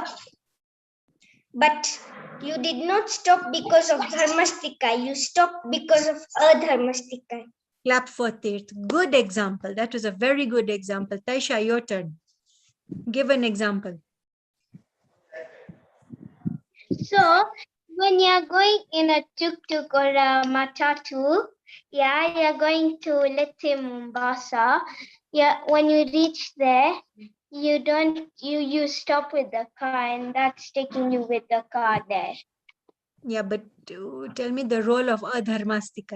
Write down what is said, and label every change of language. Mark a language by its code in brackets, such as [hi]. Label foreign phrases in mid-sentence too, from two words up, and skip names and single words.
[en] But you did not stop because of dharmastikay, you stopped because of adharmastikay. Clap for Tirth. Good example. That was a very good example. Taisha, your turn. Give an example. So when you're going in a tuk-tuk or a matatu, yeah, you're going to, let's say, Mombasa. Yeah, when you reach there, you stop with the car, and that's taking you with the car there. Yeah, but tell me the role of adharmastikay.